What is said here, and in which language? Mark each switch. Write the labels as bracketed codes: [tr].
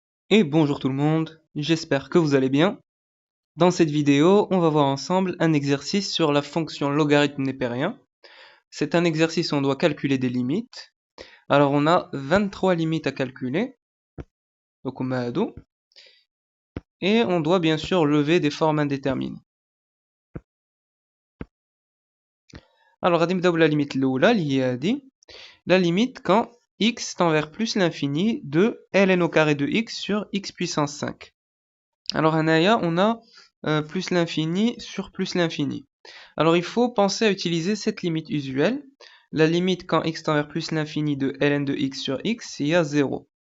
[fr] Et bonjour tout le monde, j'espère que vous allez bien. Dans cette vidéo, on va voir ensemble un exercice sur la fonction logarithme népérien. C'est un exercice où on doit calculer des limites. Alors on a 23 limites à calculer, donc on met à dos, et on doit bien sûr lever des formes indéterminées. Alors [ar] غادي نبداو [fr] la limite [ar] الأولى اللي هي هذه. [fr] La limite quand x tend vers plus l'infini de ln au carré de x sur x puissance 5. Alors [ar] هنايا [fr] on a plus l'infini sur plus l'infini. Alors il faut penser à utiliser cette limite usuelle. La limite quand x tend vers plus l'infini de ln de x sur x, il y a 0.